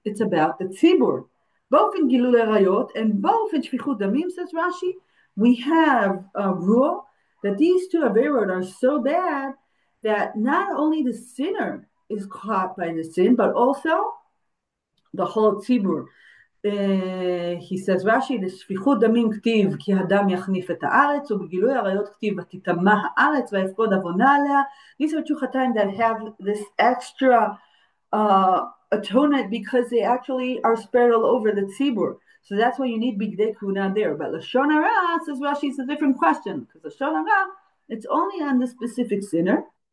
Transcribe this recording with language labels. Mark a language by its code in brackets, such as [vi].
[en] It's about the tzibur. Both in gilul arayot and both in shfichut damim, says Rashi, we have a rule that these two averot are so bad that not only the sinner is caught by the sin, but also the whole tzibur. He says, Rashi, [he] לשפיכות דמים כתיב כי הדם יחניף את הארץ, ובגילוי עריות כתיב ותטמא הארץ ויפקוד עוונה עליה. [en] These are two chataim that have this extra atonement because they actually are spread all over the tzibur. So that's why you need bigdei kuna there. But Lashon Hara, says Rashi, is a different question because Lashon Hara, it's only on the specific sinner.